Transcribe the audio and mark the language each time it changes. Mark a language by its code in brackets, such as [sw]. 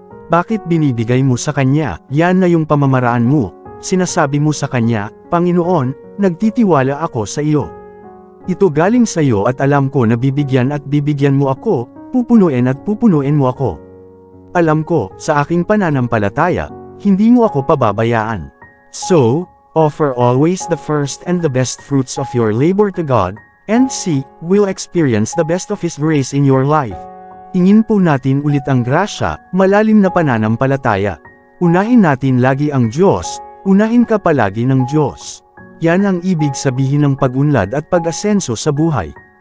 [tl] Bakit binibigay mo sa Kanya? Yan na yung pamamaraan mo. Sinasabi mo sa Kanya, Panginoon, nagtitiwala ako sa iyo. Ito galing sa iyo at alam ko na bibigyan at bibigyan mo ako, pupunuin at pupunuin mo ako. Alam ko, sa aking pananampalataya, hindi mo ako pababayaan. [en] So, offer always the first and the best fruits of your labor to God, and see, will experience the best of His grace in your life. [tl] Tingin po natin ulit ang grasya, malalim na pananampalataya. Unahin natin lagi ang Diyos, unahin ka palagi ng Diyos. Yan ang ibig sabihin ng pag-unlad at pag-asenso sa buhay.